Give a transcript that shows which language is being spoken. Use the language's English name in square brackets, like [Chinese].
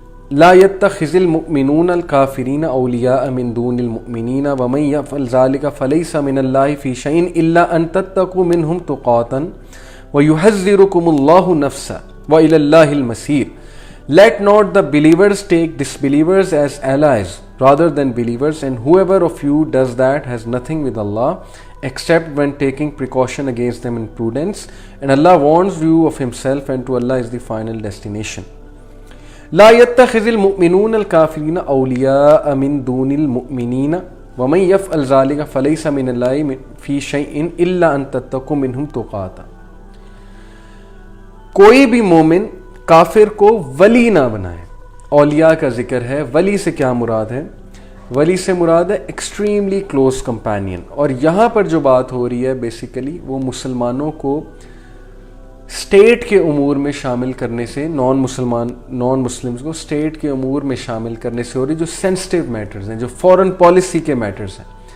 [Arabic] لا يتخذ المؤمنون الكافرين اولیاء من دون المؤمنین ومن يفعل ذلك فليس من الله في شيء الا ان تتقوا منهم تقاتا ويحذركم الله نفسا والى الله المصير. [English] Let not the believers take disbelievers as allies rather than believers, and whoever of you does that has nothing with Allah except when taking precaution against them in prudence, and Allah warns you of himself, and to Allah is the final destination. [Arabic] لا يتخذ المؤمنون الكافرين اولیاء من دون المؤمنین ومن يفعل ذلك فليس من الله في شيء الا ان تتقوا منهم تقاتا. [Urdu] کوئی بھی مومن کافر کو ولی نہ بنائے. اولیاء کا ذکر ہے. ولی سے کیا مراد ہے؟ ولی سے مراد ہے ایکسٹریملی کلوز کمپینین. اور یہاں پر جو بات ہو رہی ہے بیسیکلی وہ مسلمانوں کو اسٹیٹ کے امور میں شامل کرنے سے, نان مسلمز کو اسٹیٹ کے امور میں شامل کرنے سے ہو رہی, جو سینسٹیو میٹرز ہیں, جو فورن پالیسی کے میٹرز ہیں.